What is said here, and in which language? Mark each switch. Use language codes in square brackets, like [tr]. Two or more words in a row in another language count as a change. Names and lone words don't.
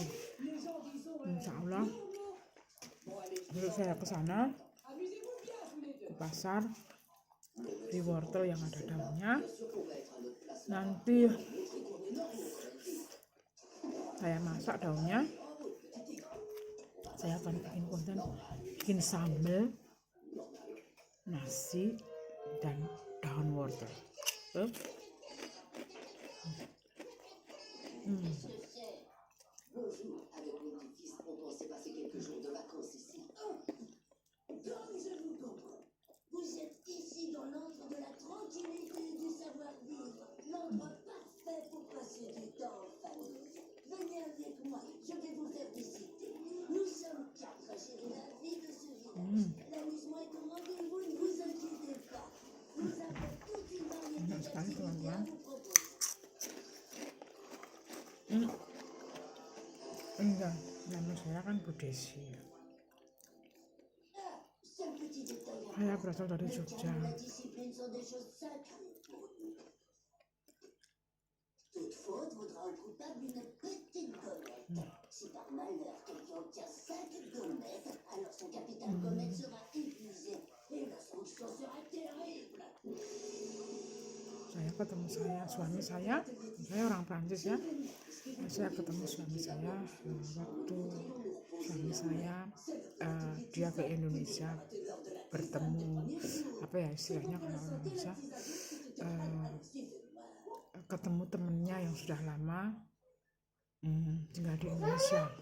[ar] إن شاء الله [id] besok saya ke sana ke pasar beli wortel yang ada daunnya. Nanti saya masak daunnya. Saya akan bikin konten bikin sambal nasi dan daun wortel. [fr] Vous êtes ici dans l'antre de la tranquillité et du savoir-vivre. L'endroit parfait pour passer du temps en famille. Venez avec moi, je vais vous faire visiter. Nous sommes 4 à gérer la vie de ce village. L'amusement est au rendez-vous, ne vous inquiétez pas. Nous avons toute une variété d'activités à vous proposer. [id] Enggak, nama saya kan Bu Desi. [fr] C'est un petit détail. [id] Saya berasal dari Jogja. [fr] La discipline sont des choses sacrées pour nous. Toute faute vaudra au coupable une petite gommette. Si par malheur quelqu'un obtient 5 gommettes, alors son capital gommette sera épuisé et la sanction sera terrible. [id] Saya ketemu suami saya orang Prancis ya. Saya ketemu suami saya waktu suami saya dia ke Indonesia bertemu apa ya istilahnya kalau orang Indonesia ketemu temennya yang sudah lama tinggal di Indonesia.